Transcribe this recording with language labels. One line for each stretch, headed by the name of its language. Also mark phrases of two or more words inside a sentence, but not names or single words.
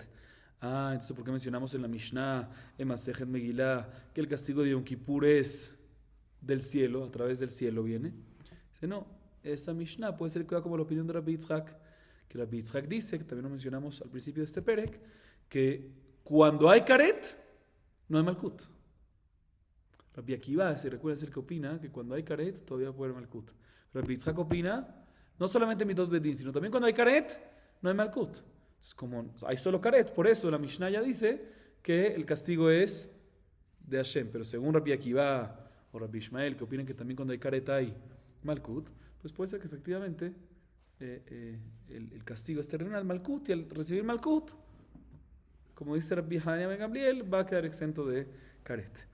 Spanish: Entonces ¿por qué mencionamos en la Mishnah, en Masejet Megillah, que el castigo de Yom Kippur es del cielo, a través del cielo viene? Dice, no, esa Mishnah puede ser como la opinión de Rabbi Yitzhak, que Rabbi Yitzhak dice, que también lo mencionamos al principio de este perek, que cuando hay karet, no hay malkut. Rabbi Akiva, se recuerda ser que opina que cuando hay karet, todavía puede haber malkut. Rabbi Yitzhak opina, no solamente
Hebrew: מיתות בדין,
Spanish: sino también cuando hay karet, no hay malkut. Es como, hay solo karet, por eso la Mishnah ya dice que el castigo es de Hashem, pero según Rabbi Akiva o Rabbi Ishmael, que opinan que también cuando hay karet hay malkut, pues puede ser que efectivamente el castigo es terrenal, malkut, y al recibir malkut, como dice Rabbi Hanina ben Gamliel, va a quedar exento de karet.